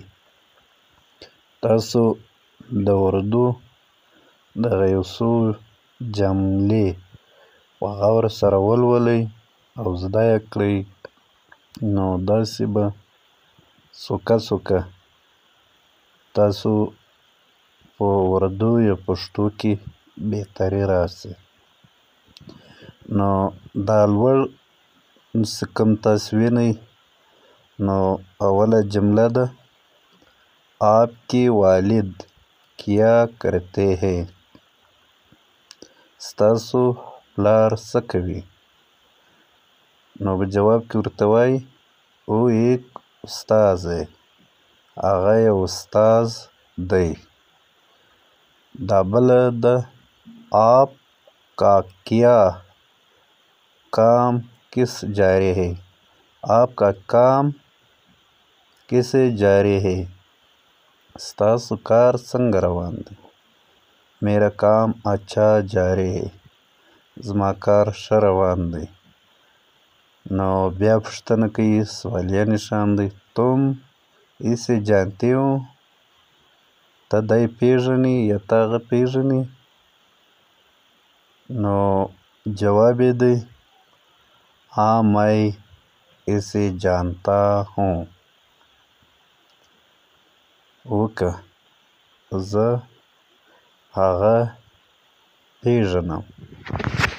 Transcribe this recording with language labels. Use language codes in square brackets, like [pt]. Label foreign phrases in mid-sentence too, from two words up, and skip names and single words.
[ps] تاسو د اردو دغه یو څو جملې په غور سره ولولئ او زده یې کړئ، نو داسې به څوکه تاسو په اردو یا پښتو کې بهتري راشي. نو دا لوړ چې کوم تاسو وینئ، نو اوله جمله ده [ur] آپ کے والد کیا کرتے ہیں. [ps] ستاسو پلار څه کوي؟ نو په جواب کې ورته وایي [ur] او ایک استاد ہے، [ps] هغه یو استاد دی. دا بله ده [ur] آپ کا کیا کام کس جاری ہے. آپ کا کام کیسے جاری ہے؟ [ps] ستاسو کار څنګه روان دی؟ [ur] میرا کام اچھا جاری ہے، [ps] زما کار ښه روان دی. نو بیا پوښتنه کوي، سوالیه نښان دی، [ur] تم اسے جانتے ہو؟ [ps] ته دی پیژنې یا ته هغه پیژنې؟ نو جواب یې دی [ur] ہاں میں اسے جانتا ہوں. [ps] وکه زه هغه پیژنم.